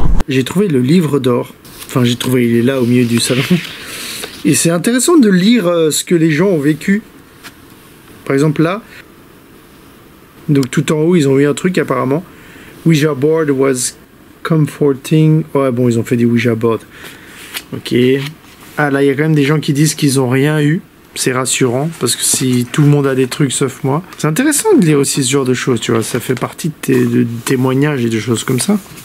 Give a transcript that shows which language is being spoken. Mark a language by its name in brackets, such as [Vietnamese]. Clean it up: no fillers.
[French] J'ai trouvé le livre d'or. Enfin, j'ai trouvé, il est là au milieu du salon. Et c'est intéressant de lire ce que les gens ont vécu. Par exemple là, donc tout en haut, ils ont eu un truc apparemment. [English] Ouija board was comforting. [French] Ouais, bon, ils ont fait des Ouija boards. Ok. Ah, là, il y a quand même des gens qui disent qu'ils ont rien eu. C'est rassurant, parce que si tout le monde a des trucs sauf moi. C'est intéressant de lire aussi ce genre de choses, tu vois. Ça fait partie de témoignages et de choses comme ça.